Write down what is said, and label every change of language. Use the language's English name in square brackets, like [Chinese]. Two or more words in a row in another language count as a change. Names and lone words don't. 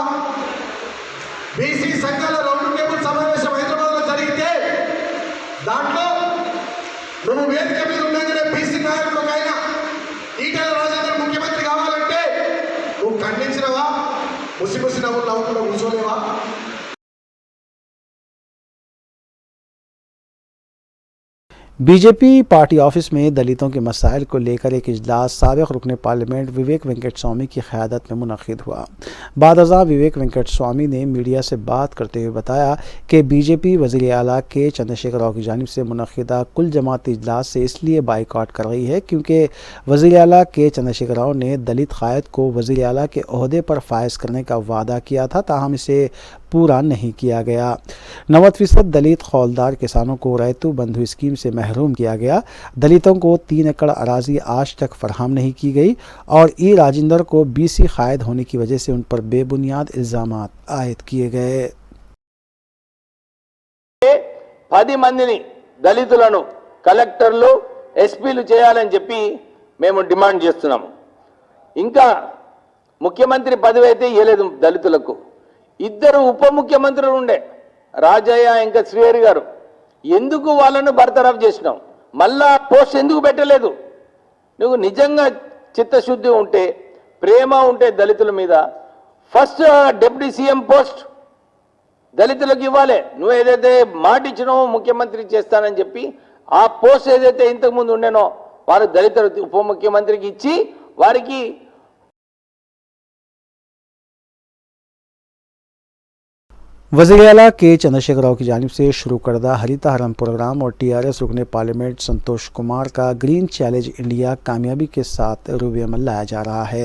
[Telugu] బీసీ సంఘాల [English] round table [Telugu] సమావేశం హైదరాబాద్లో జరిగితే దాంట్లో నువ్వు వేదిక మీద ఉండగానే బీసీ నాయకులకైనా ఈటెల రాజేందర్ ముఖ్యమంత్రి కావాలంటే నువ్వు ఖండించినవా? ముసిముసి నవ్వులు నవ్వుకుండా కూర్చోలేవా? [Urdu] BJP پارٹی آفس میں دلتوں کے مسائل کو لے کر ایک اجلاس سابق رکن پارلیمنٹ وویک وینکٹ سوامی کی قیادت میں منعقد ہوا۔ بعد ازاں وویک وینکٹ سوامی نے میڈیا سے بات کرتے ہوئے بتایا کہ BJP وزیر اعلیٰ کے چندرشیکھر راؤ کی جانب سے منعقدہ کل جماعتی اجلاس سے اس لیے بائیکاٹ کر رہی ہے کیونکہ وزیر اعلیٰ کے چندرشیکھر راؤ نے دلت قائد کو وزیر اعلیٰ کے عہدے پر فائز کرنے کا وعدہ کیا تھا، تاہم اسے پورا نہیں کیا گیا. 90% دلت کھولدار کسانوں کو رعیتو بندھو اسکیم سے محروم کیا گیا. دلتوں کو 3 ایکڑ اراضی آج تک فراہم نہیں کی گئی اور ای راجندر کو BC قائد ہونے کی وجہ سے ان پر بے بنیاد الزامات عائد کیے گئے. [Telugu] 10 మందిని దళితులను కలెక్టర్లు ఎస్పీలు చేయాలని చెప్పి మేము డిమాండ్ చేస్తున్నాము. ఇంకా ముఖ్యమంత్రి పదవి అయితే ఇవ్వలేదు దళితులకు. 2 ఉప ముఖ్యమంత్రులు ఉండే రాజయ్య ఇంకా శ్రీహరి గారు. ఎందుకు వాళ్ళను బర్తరఫ్ చేసినావు? మళ్ళా పోస్ట్ ఎందుకు పెట్టలేదు? నువ్వు నిజంగా చిత్తశుద్ధి ఉంటే ప్రేమ ఉంటే దళితుల మీద [English] first deputy CM post [Telugu] దళితులకు ఇవ్వాలి. నువ్వు ఏదైతే మాట ఇచ్చినావో ముఖ్యమంత్రి చేస్తానని చెప్పి ఆ పోస్ట్ ఏదైతే ఇంతకుముందు ఉండేనో వారు దళిత ఉప ముఖ్యమంత్రికి ఇచ్చి వారికి [Urdu] وزیر اعلیٰ کے چندرشیکھر راؤ کی جانب سے شروع کردہ ہریتا ہرم پروگرام اور TRS رکن پارلیمنٹ سنتوش کمار کا گرین چیلنج انڈیا کامیابی کے ساتھ روبہ عمل لایا جا رہا ہے.